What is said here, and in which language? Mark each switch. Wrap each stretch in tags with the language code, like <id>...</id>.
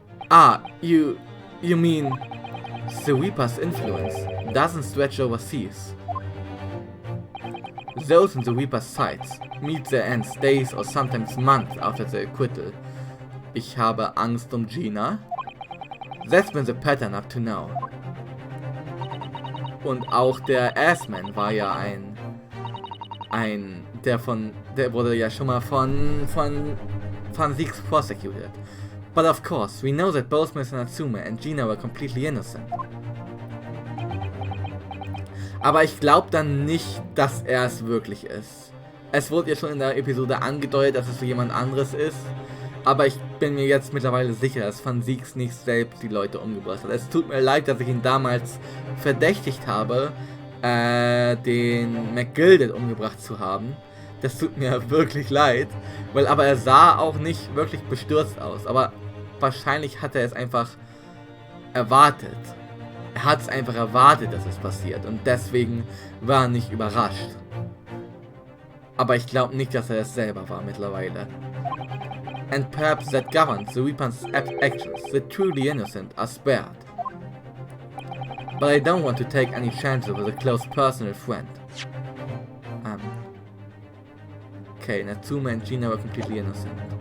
<en>Ah, you mean the Reaper's influence doesn't stretch overseas. Those in the Reaper's sights meet their ends days or sometimes months after the acquittal.</en> <de>Ich habe Angst Gina.</de> <en>That's been the pattern up to now.</en> <de>Und auch der Assman war ja der wurde ja schon mal von Van Zieks prosecuted. But of course, we know that both Mr. Natsume and Gina were completely innocent. Aber ich glaube dann nicht, dass er es wirklich ist. Es wurde ja schon in der Episode angedeutet, dass es so jemand anderes ist. Aber ich bin mir jetzt mittlerweile sicher, dass Van Zieks nicht selbst die Leute umgebracht hat. Es tut mir leid, dass ich ihn damals verdächtigt habe, den McGilded umgebracht zu haben. Das tut mir wirklich leid, aber er sah auch nicht wirklich bestürzt aus. Aber wahrscheinlich hat er es einfach erwartet. Er hat es einfach erwartet, dass es passiert und deswegen war er nicht überrascht. Aber ich glaube nicht, dass er es selber war mittlerweile.</de> <en>And perhaps that governs the Reaper's actions. The truly innocent are spared. But I don't want to take any chances with a close personal friend. Okay, Natsume and Gina were completely innocent.</en>